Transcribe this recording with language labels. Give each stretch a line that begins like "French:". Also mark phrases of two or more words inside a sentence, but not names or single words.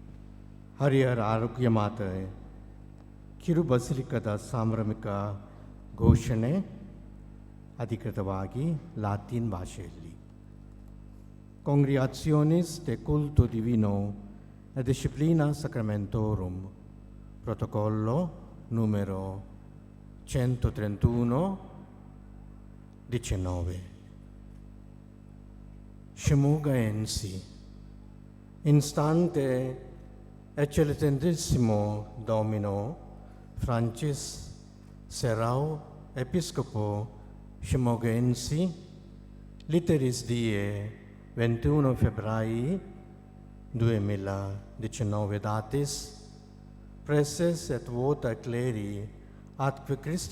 Kannada: ಹರಿಹರ ಆರೋಗ್ಯ ಮಾತೆ ಕಿರು ಬಸಿಲಿಕದ ಸಾಂಭ್ರಮಿಕ ಘೋಷಣೆ ಅಧಿಕೃತವಾಗಿ ಲಾತಿನ್ ಭಾಷೆಯಲ್ಲಿ.
Latin: Congregationis de culto divino e disciplina sacramentorum, protocollo numero 131/19. Scemugaensi, instante eccellentissimo Domino Francis Serrao, Episcopo Scemugaensi, litteris die 21 febbraio 2019 datis, preses et vota cleri atque Christi